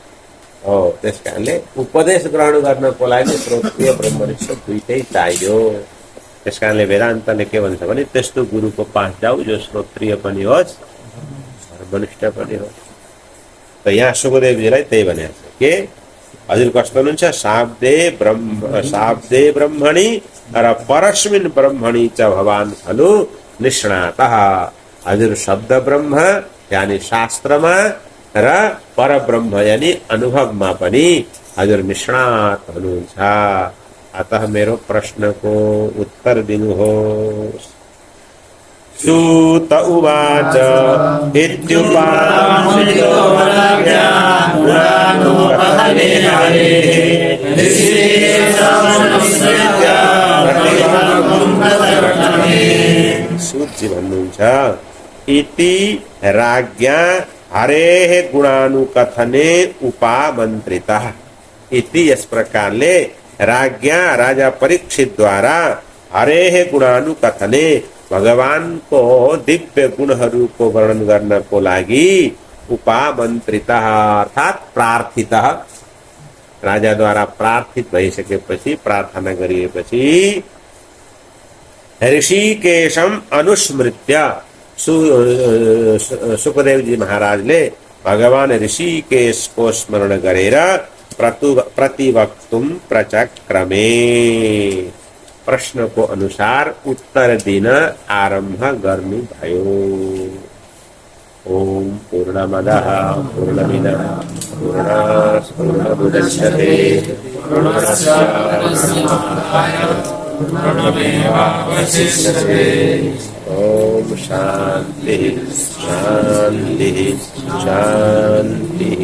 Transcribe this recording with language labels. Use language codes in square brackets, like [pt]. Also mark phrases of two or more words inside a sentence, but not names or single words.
[ne] हो, त्यसकारणले उपदेश ग्रहण गर्नको लागि श्रोत्रिय ब्रह्मनिष्ठ दुईटै चाहियो। त्यसकारणले वेदान्तले के भन्छ भने त्यस्तो गुरुको पास जाऊ जो श्रोत्रिय पनि होस् ब्रह्मनिष्ठ पनि होस्। त यहाँ सुखदेवजीलाई त्यही भनेको छ के हजुर कस्तो हुनुहुन्छ, [sa] शाब्दे ब्रह्मणि र परस्मिन् ब्रह्मणि च भवान खलु निष्णातः। [ne] हजुर शब्द ब्रह्म यानी शास्त्रमा र परब्रह्म यानी अनुभवमा पनि हजुर निष्णात हुनुहुन्छ। अतः मेरो प्रश्नको उत्तर दिनुहोस्। [sa] सूत उवाच [ne] सूतजी भन्नुहुन्छ [sa] इति राज्ञा हरेः गुणानुकथने उपामन्त्रितः। [ne] इति यस प्रकारले राज्ञा राजा परीक्षित द्वारा [sa] हरेः गुणानुकथने [ne] भगवानको दिव्य गुणहरूको वर्णन गर्नको लागि उपामन्त्रितः अर्थात प्रार्थितः, राजाद्वारा प्रार्थित भइसकेपछि प्रार्थना गरिएपछि [sa] ऋषिकेशम अनुस्मृत्य [ne] सुखदेवजी महाराजले भगवान ऋषिकेशको स्मरण गरेर [sa] प्रतिवक्तुम प्रचक्रमे [ne] प्रश्नको अनुसार उत्तर दिन आरम्भ गर्नुभयो। [sa] ओम पूर्णमदः पूर्णमिदं पूर्णात् पूर्णमुदच्यते पूर्णस्य पूर्णमेवावशिष्यते। ओम शांति शांति शांति।